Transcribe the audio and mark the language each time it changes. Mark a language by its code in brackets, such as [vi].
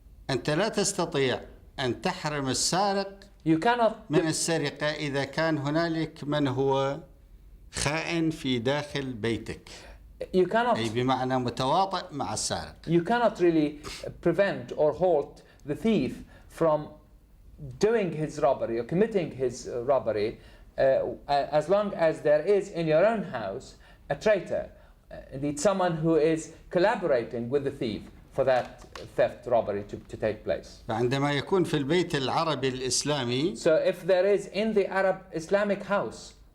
[ar] أنت لا تستطيع أن تحرم السارق [en] you cannot [ar] من السرقة إذا كان هنالك من هو خائن في داخل بيتك، [en] you cannot [ar] أي بمعنى متواطئ مع السارق. [en] you cannot really prevent or halt the thief from doing his robbery or committing his robbery as long as there is in your own house a traitor, indeed someone who is collaborating with the thief for that theft robbery to take place. [ar] فعندما يكون في البيت العربي الإسلامي [en] So if there is in the Arab Islamic house